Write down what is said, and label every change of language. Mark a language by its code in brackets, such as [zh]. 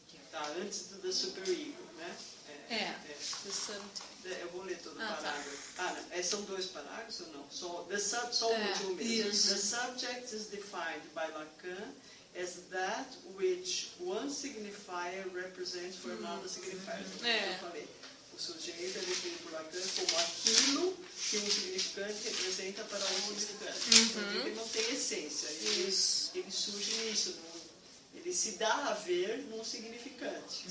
[pt] Tá, antes do The Super Ego, né? [en] The subject. [pt] Eu vou ler todo o parágrafo. São 2 parágrafos ou não? Só o último mesmo. [en] The subject is defined by Lacan as that which one signifier represents for another signifier. [pt] Eu falei. O sujeito é definido por Lacan como aquilo que um significante representa para um significante. Ele não tem essência. Ele surge nisso. Ele se dá a ver num significante.